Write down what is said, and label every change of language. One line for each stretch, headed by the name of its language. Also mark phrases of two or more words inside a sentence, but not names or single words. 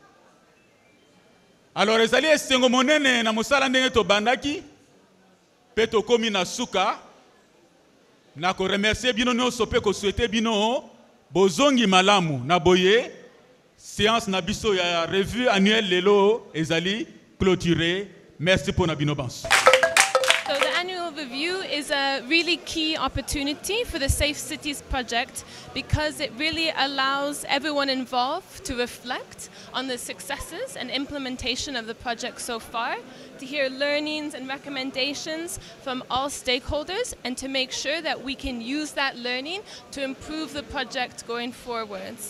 Lingala: Alors ezali esengo monene na musala ndenge tobandaki pe tokomi na suka na ko remercier bino nyonso pe ko souhaiter bino bozongi malamu na boye séance na biso ya
French: revue annuelle
Lingala: lelo ezali clôturé.
French: Merci pour
Lingala: na bino banso.
English: So the annual review is a really key opportunity for the Safe Cities project because it really allows everyone involved to reflect on the successes and implementation of the project so far, to hear learnings and recommendations from all stakeholders, and to make sure that we can use that learning to improve the project going forwards.